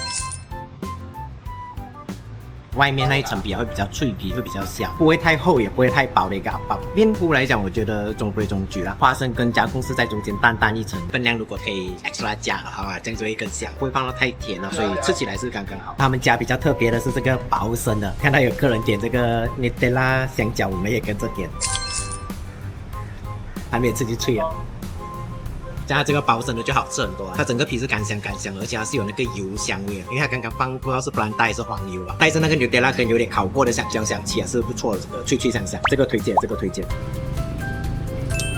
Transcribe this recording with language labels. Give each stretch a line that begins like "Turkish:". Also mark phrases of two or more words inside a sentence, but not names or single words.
Chinese: 外面那一層皮會比較脆皮，會比較香，不會太厚，也不會太薄的一個包。面糊來講，我覺得中規中矩啦。花生跟加工是在中間淡一層，分量如果可以 extra 加的話，這樣就會更香，不會放到太甜了，所以吃起來是剛剛好。他們家比較特別的是這個薄生的，看到有客人點這個 Nutella 香蕉，我們也跟着點，還沒有吃就脆了。加它这个包生的就好吃很多，它整个皮是干香，而且它是有那个油香味的，因为它刚刚放不知道是不然带还是黄油啊，带着那个Nutella跟有点烤过的香蕉香气啊，是不错的，这个脆香，这个推荐。